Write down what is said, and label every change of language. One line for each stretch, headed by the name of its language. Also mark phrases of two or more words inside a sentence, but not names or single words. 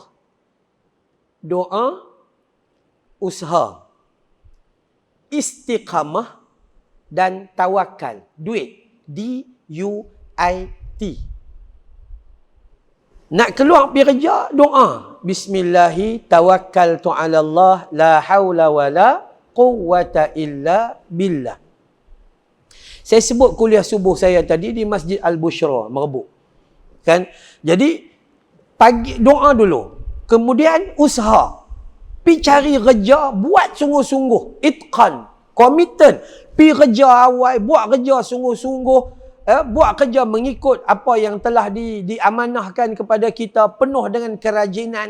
Malay: Doa, usaha, istiqamah dan tawakal. Duit. D-U-I-T. Nak keluar pergi kerja, doa.
Arabic: بسم الله توكلت على الله لا حول ولا قوة إلا بالله.
Malay: Saya sebut kuliah subuh saya tadi di Masjid Al-Bushra, Merebuk. Kan? Jadi, pagi doa dulu. Kemudian usaha. Pergi cari kerja, buat sungguh-sungguh. Itqan, committed. Pergi kerja awal, buat kerja sungguh-sungguh. Buat kerja mengikut apa yang telah diamanahkan kepada kita, penuh dengan kerajinan.